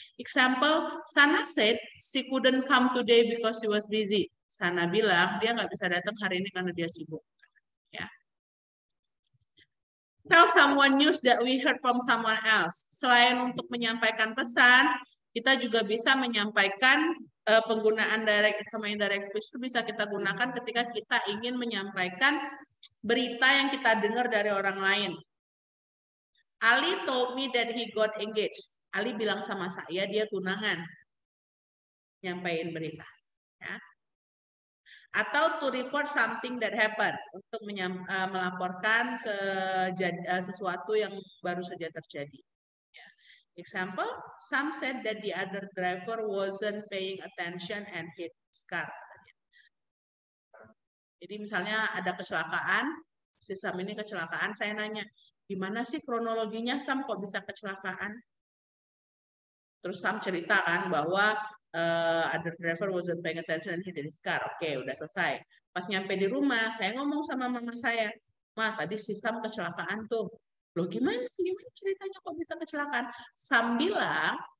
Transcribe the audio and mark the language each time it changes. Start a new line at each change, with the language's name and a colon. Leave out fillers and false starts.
English: Example, Sana said she couldn't come today because she was busy.
Indonesian: Sana bilang dia nggak bisa datang hari ini karena dia sibuk. Ya.
English: Tell someone news that we heard from someone else.
Indonesian: Selain untuk menyampaikan pesan, kita juga bisa menyampaikan penggunaan direct sama indirect speech itu bisa kita gunakan ketika kita ingin menyampaikan berita yang kita dengar dari orang lain.
English: Ali told me that he got engaged.
Indonesian: Ali bilang sama saya dia tunangan. Nyampaikan berita. Ya. Atau
English: to report something that happened,
Indonesian: untuk melaporkan ke sesuatu yang baru saja terjadi. Ya.
English: Example, some said that the other driver wasn't paying attention and hit his car.
Indonesian: Jadi misalnya ada kecelakaan, si Sam ini kecelakaan, saya nanya, gimana sih kronologinya Sam kok bisa kecelakaan? Terus Sam cerita kan bahwa
English: other driver wasn't paying attention and hit his car.
Indonesian: Oke, udah selesai. Pas nyampe di rumah, saya ngomong sama mama saya, Ma, tadi si Sam kecelakaan tuh. Loh gimana ceritanya kok bisa kecelakaan? Sam bilang,